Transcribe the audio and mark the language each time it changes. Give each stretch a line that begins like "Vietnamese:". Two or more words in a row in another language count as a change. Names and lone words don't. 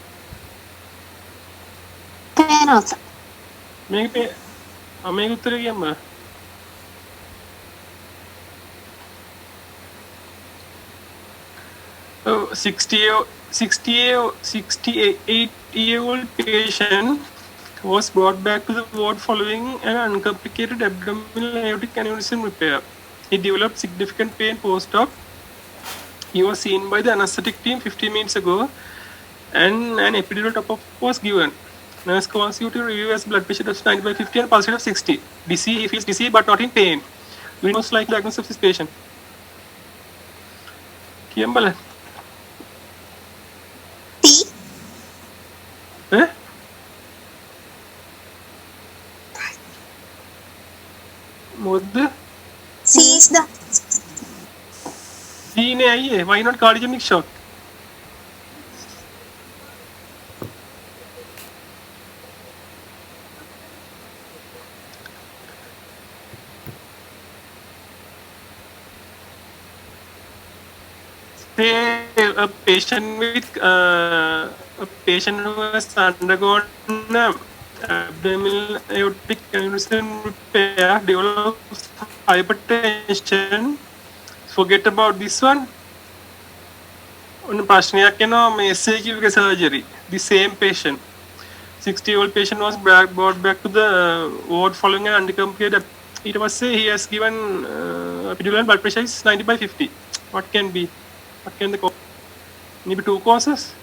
Sinhala: පේනවා සර්. මේක උත්තරේ කියන්න.
English: 68-year-old patient was brought back to the ward following an uncomplicated abdominal aortic aneurysm repair. He developed significant pain post-op. He was seen by the anesthetic team 15 minutes ago and an epidural top-up was given. Nurse calls you to review as blood pressure of 90/50 and pulse rate of 60. Dizzy, he feels dizzy but not in pain. We most likely diagnosis of this patient.
Sinhala: කියන්න බලන්න.
English: P.
Sinhala: මොකද්ද?
English: C is the
Sinhala: C නේ අයියේ.
English: Why not cardiogenic shock? Say a patient who has undergone abdominal aortic aneurysm repair develops hypertension. Forget about this one. On
Sinhala: ප්‍රශ්නයක් එනවා මේ
English: Esophageal surgery. The same patient, 60-year-old patient was brought back to the ward following an uncomplicated. It was say he has given epidural and blood pressure is 90/50. What can be? What can the cause? Maybe two causes.